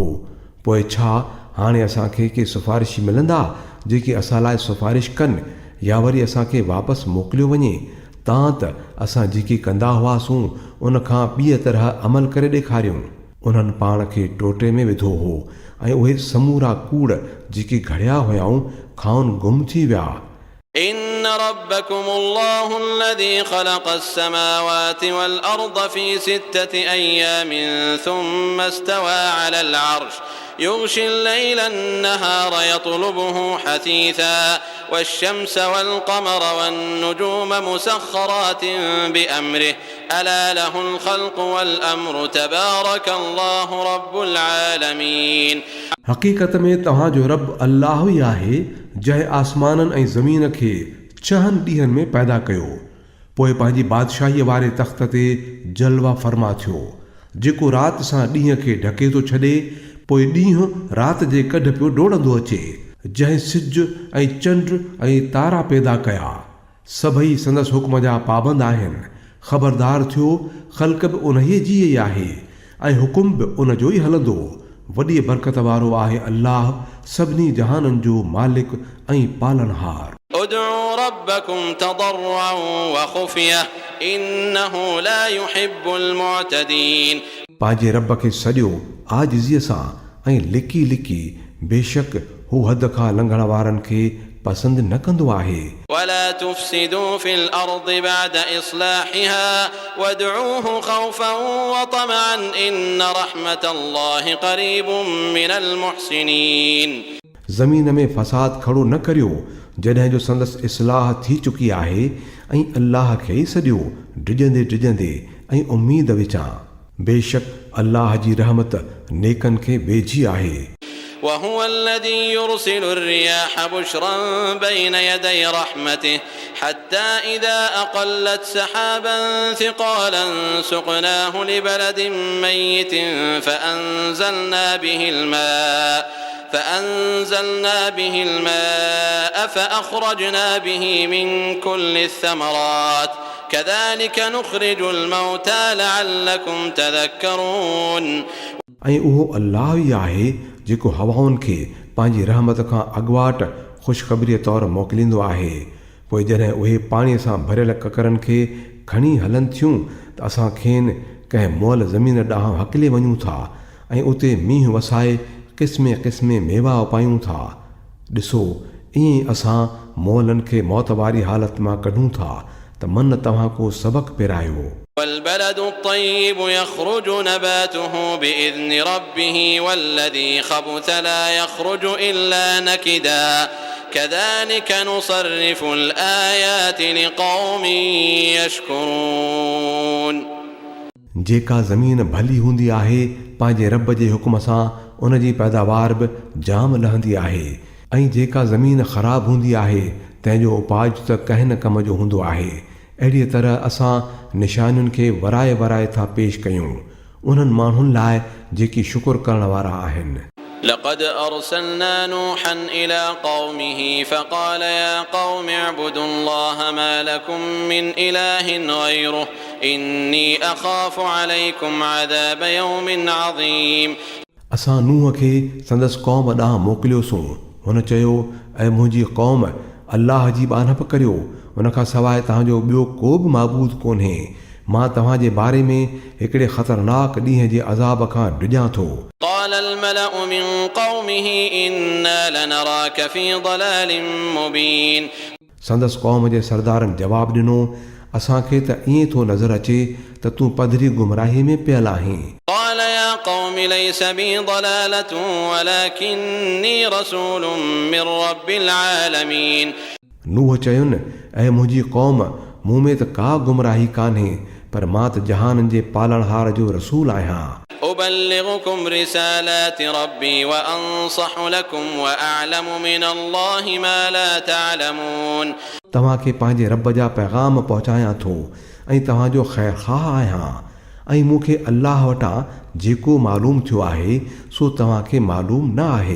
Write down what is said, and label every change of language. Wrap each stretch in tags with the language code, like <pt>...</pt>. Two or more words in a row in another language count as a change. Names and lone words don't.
<sd>पोइ छा हाणे असांखे के सिफ़ारिशी मिलंदा जेके असां लाइ सिफ़ारिश कनि या वरी असांखे वापसि मोकिलियो वञे। तां त असां जेकी कंदा हुआसूं उन खां ॿीअ तरह अमल करे ॾेखारियूं। उन्हनि पाण खे टोटे में विधो हो ऐं उहे समूरा कूड़ जेके घड़िया हुयाऊं खाउन गुम थी विया।</sd> <ar>إن ربكم الله الذي خلق السماوات والأرض في 6 أيام ثم استوى على العرش يغشي الليل النهار يطلبه حثيثا والشمس والقمر والنجوم مسخرات بأمره ألا له الخلق والأمر تبارك الله رب العالمين।</ar> <sd>हक़ीक़त में तव्हांजो रब अल्लाह ई आहे जंहिं आसमाननि ऐं ज़मीन खे 6 ॾींहंनि में पैदा कयो, पोइ पंहिंजी बादशाहीअ वारे तख़्त ते जलवा फरमा थियो जेको राति सां ॾींहं खे ढके थो छॾे, पोइ ॾींहुं राति जे कढ पियो डोड़ंदो अचे। जंहिं सिज ऐं चंड ऐं तारा पैदा कया सभई संदसि हुक्म जा पाबंद आहिनि। ख़बरदार थियो ख़ल्क़ बि उन्हीअ जी ई आहे ऐं हुकुम बि उन जो ई हलंदो। वॾी बरकत वारो आहे अल्लाह सभिनी जहाननि जो मालिक ऐं पालनहार।</sd> <ar>ادعوا ربكم تضرعا وخفية إنه لا يحب المعتدين।</ar> <sd>पंहिंजे रब खे सॼो आजिज़ीअ सां ऐं लिकी लिकी, बेशक हू हद खां लंघण वारनि खे पसंदि न कंदो आहे।</sd> <ar>ولا تفسدوا في الأرض بعد إصلاحها وادعوه خوفا وطمعا إن رحمة الله قريب من المحسنين।</ar> <sd>ज़मीन में फ़साद खड़ो न करियो जॾहिं जो संदसि इस्लाह थी चुकी आहे ऐं अल्लाह खे ई सॼो डिॼंदे डिॼंदे ऐं उमीद विचां। बेशक अल्लाह जी रहमत नेकनि खे वेझी आहे।</sd> <ar>وهو الذي يرسل الرياح بشرا بين يدي رحمته حتى إذا أقلت سحابا ثقالا سقناه لبلد ميت فأنزلنا به الماء فأخرجنا به من كل الثمرات كذلك نخرج الموتى لعلكم تذكرون।</ar> <sd>ऐं उहो अल्लाह ई आहे जेको हवाउनि खे पंहिंजी रहमत खां अॻुवाट ख़ुशख़बरीअ तौरु मोकिलींदो आहे। पोइ जॾहिं उहे पाणीअ सां भरियल ककरनि खे खणी हलनि थियूं त असां खेनि कंहिं मुअल ज़मीन ॾांहुं हकिले वञूं था ऐं उते मींहुं वसाए क़िस्मे क़िस्मे मेवा उपायूं था। ॾिसो ईअं ई असां मुअलनि खे मौत वारी हालत मां कढूं था त मन तव्हां को सबक़ पिरायो।</sd> <ar>والبلد الطيب يخرج نباته بإذن ربه والذي خبث لا يخرج إلا نكدا كذلك نصرف الآيات لقوم يشكرون.</ar> <sd>जेका ज़मीन भली हूंदी आहे पंहिंजे रब जे हुकुम सां उन जी पैदावार बि जाम लहंदी आहे ऐं जेका ज़मीन ख़राब हूंदी आहे तंहिंजो उपाज त कंहिं न कम जो हूंदो आहे। अहिड़ीअ तरह असां निशानियुनि खे वराए वराए था पेश कयूं उन्हनि माण्हुनि लाइ जेकी शुक्र करण वारा आहिनि।</sd> <ar>لقد أرسلنا نوحا إلى قومه فقال يا قوم اعبدوا الله ما لكم من إله غيره إني أخاف عليكم عذاب يوم عظيم.</ar> <sd>असां नूह खे संदसि क़ौम ॾांहुं मोकिलियोसीं। हुन चयो ऐं मुंहिंजी क़ौम अल्लाह जी बानप करियो उन खां सवाइ तव्हांजो ॿियो को बि माबूद कोन्हे। मां तव्हांजे बारे में हिकिड़े ख़तरनाक ॾींहं जे अज़ाब खां डिॼां थो।</sd> <ar>قال الملأ من قومه إنا لنراك في ضلال مبين.</ar> <sd>संदसि क़ौम जे सरदारनि जवाबु ॾिनो असांखे त ईअं थो नज़र अचे त तूं पधरी गुमराही में पियल आहीं।</sd> <ar>قال يا قوم ليس بي ضلالة ولكني رسول من رب العالمين.</ar> <sd>नूह चयुनि ऐं मुंहिंजी क़ौम मूं में त का गुमराही कान्हे पर मां त जहाननि जे पालणहार जो रसूल आहियां।</sd> <ar>أبلغكم رسالات ربي وأنصح لكم وأعلم من الله ما لا تعلمون.</ar> <sd>तव्हांखे पंहिंजे रब जा पैगाम पहुचायां थो ऐं तव्हांजो ख़ैरख़्वाह आहियां ऐं मूंखे अल्लाह वटां जेको मालूम थियो आहे सो तव्हांखे मालूम न आहे।</sd>